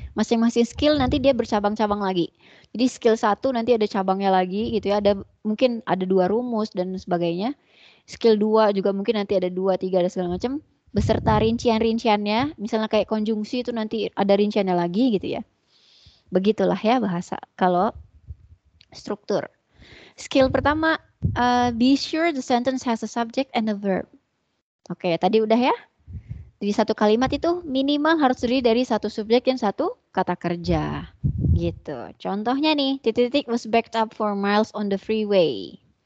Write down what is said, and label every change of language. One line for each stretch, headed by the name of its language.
Indonesian: Masing-masing skill nanti dia bercabang-cabang lagi. Jadi skill 1 nanti ada cabangnya lagi gitu ya. Mungkin ada 2 rumus dan sebagainya. Skill 2 juga mungkin nanti ada 2, 3, dan segala macam. Beserta rincian-rinciannya. Misalnya kayak konjungsi itu nanti ada rinciannya lagi gitu ya. Begitulah ya bahasa. Kalau struktur. Skill pertama,
English: be sure the sentence has a subject and a verb.
Indonesian: Oke, tadi udah ya. Di satu kalimat itu minimal harus terdiri dari satu subjek dan satu kata kerja. Gitu. Contohnya nih, titik-titik
English: was backed up for miles on the freeway.